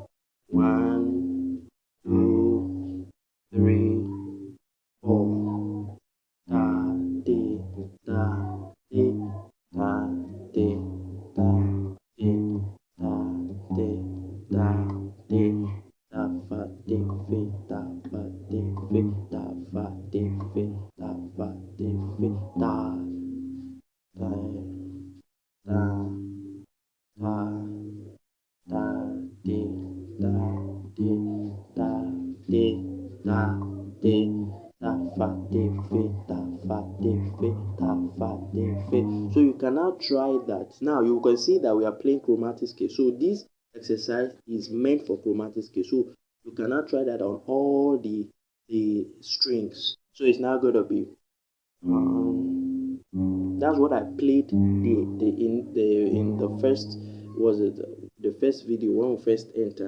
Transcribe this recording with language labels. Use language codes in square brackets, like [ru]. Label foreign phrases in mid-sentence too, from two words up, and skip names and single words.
[en] 1, 2, 3, 4. Da de da de da de da de da de da de da fa de fe da fa de fe da fa de fe da fa de fe da da da da da de da de da de da de da fa de fe da fa de fe da fa de fe. So you can now try that. Now you can see that we are playing chromatic scale. So this exercise is meant for chromatic scale. So you can now try that on all the strings. So it's now going to be that's what I played in the first was it the first video when we first entered.